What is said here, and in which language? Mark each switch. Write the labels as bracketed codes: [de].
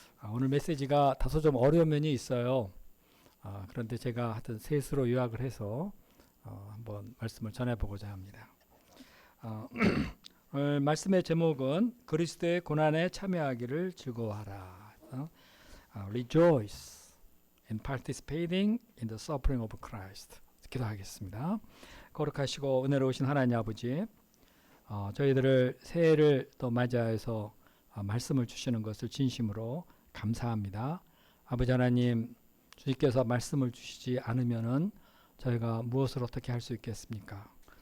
[ko] 오늘 메시지가 다소 좀 어려운 면이 있어요. 그런데 제가 하여튼 셋으로 요약을 해서 한번 말씀을 전해보고자 합니다. 오늘 말씀의 제목은 그리스도의 고난에 참여하기를 즐거워하라. [en] Rejoice in participating in the suffering of Christ. [ko] 기도하겠습니다. 거룩하시고 은혜로우신 하나님 아버지, 저희들을 새해를 또 맞이해서 말씀을 주시는 것을 진심으로 감사합니다. 아버지 하나님, 주님께서 말씀을 주시지 않으면은 저희가 무엇을 어떻게 할 수 있겠습니까?